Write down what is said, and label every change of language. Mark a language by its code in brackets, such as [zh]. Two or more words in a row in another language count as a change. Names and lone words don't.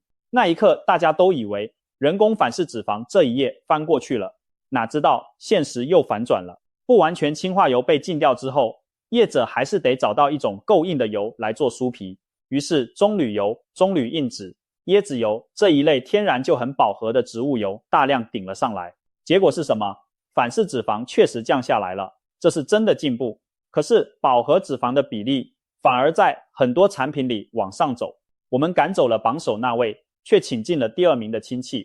[zh] 那一刻大家都以為人工反式脂肪這一頁翻過去了，哪知道現實又反轉了。不完全氫化油被禁掉之後，業者還是得找到一種夠硬的油來做酥皮，於是棕櫚油、棕櫚硬脂、椰子油這一類天然就很飽和的植物油大量頂了上來。結果是什麼？反式脂肪確實降下來了，這是真的進步。可是飽和脂肪的比例反而在很多產品裡往上走，我們趕走了榜首那位，卻請進了第2名的親戚。